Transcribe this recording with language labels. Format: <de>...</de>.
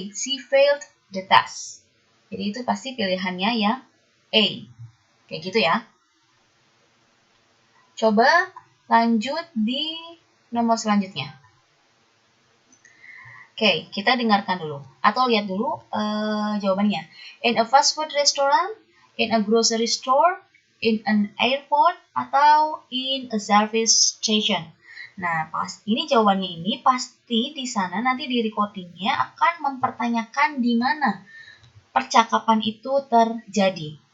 <en>She failed the test.</en> <id>Jadi itu pasti pilihannya yang A. Kayak gitu ya. Coba lanjut di nomor selanjutnya. Oke, kita dengarkan dulu. Atau lihat dulu jawabannya.</id> <en>In a fast food restaurant, in a grocery store, in an airport,</en> <id>atau</id> <en>in a service station.</en> <id>Nah, ini jawabannya ini pasti di sana nanti di recordingnya akan mempertanyakan di mana percakapan itu terjadi.</id>